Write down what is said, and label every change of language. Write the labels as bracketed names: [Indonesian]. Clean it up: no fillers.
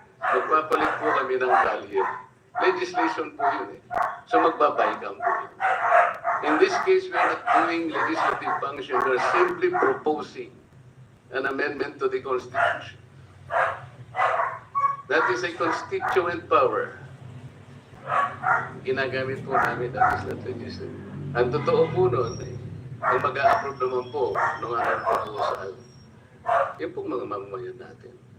[Filipino] Magpapalit po kami ng kalye. Legislation po yun eh. So magbabicam po yun. [English] In this case, we are not doing legislative function. We are simply proposing an amendment to the Constitution. That is a constituent power. [Filipino] Ginagamit po namin, [English] that is not legislative. [Filipino] Ang totoo po nun, ang mag-a-approve naman po ng aking proposal, yun pong mga mamamayan natin.